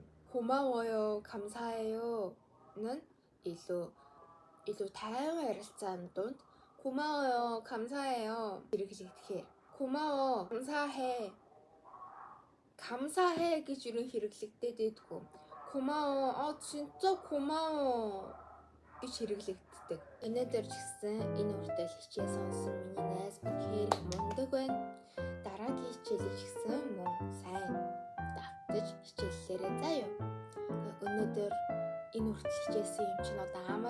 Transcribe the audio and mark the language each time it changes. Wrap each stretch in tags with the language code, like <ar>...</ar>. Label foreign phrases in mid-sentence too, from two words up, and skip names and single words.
<mn>고마워요, 감사해요는 илүү тайван ярилцааны дунд</mn> <ko>고마워요, 감사해요</ko> <mn>хэрэглэгдэхээр</mn> <ko>고마워, 감사해, 감사해</ko> <mn>гэж юу хэрэглэгдээд байдгүй.</mn> <ko>고마워, 진짜 고마워</ko> <mn>гэж хэрэглэгддэг. Өнөөдөр ч гэсэн энэ уртыг хичээл сонсон миний найз үнэхээр мундаг байна. Дараагийн хичээлийг ч гэсэн мөн сайн давтаж хичээллээрээ заяа. Өнөөдөр энэ хүртэл хичээсэн юм чинь одоо амар.</mn>